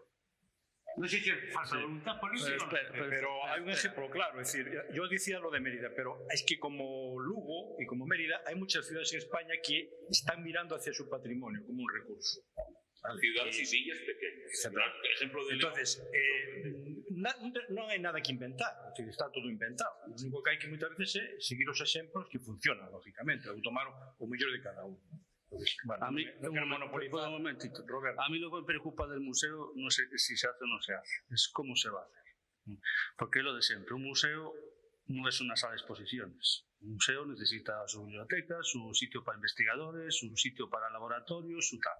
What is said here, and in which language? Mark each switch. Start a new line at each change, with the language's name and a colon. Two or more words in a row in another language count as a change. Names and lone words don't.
Spanish: No sé si es falta de voluntad política. Pero hay un ejemplo claro, es decir, yo decía lo de Mérida, pero es que como Lugo y como Mérida hay muchas ciudades en España que están mirando hacia su patrimonio como un recurso. Ciudades y villas pequeñas. Ejemplo de entonces,
Galician: non hai nada que inventar, está todo inventado. O único que hai que moitas veces é seguir os exemplos que funcionan, lógicamente, ou tomar o mellor de cada uno.
Spanish: Bueno, a mí, un momentito, Roberto. A mí lo que me preocupa del museo no sé si se hace o no se hace, es cómo se va a hacer. Porque es lo de siempre, un museo no es una sala de exposiciones. Un museo necesita su biblioteca, su sitio para investigadores, su sitio para laboratorios, su tal.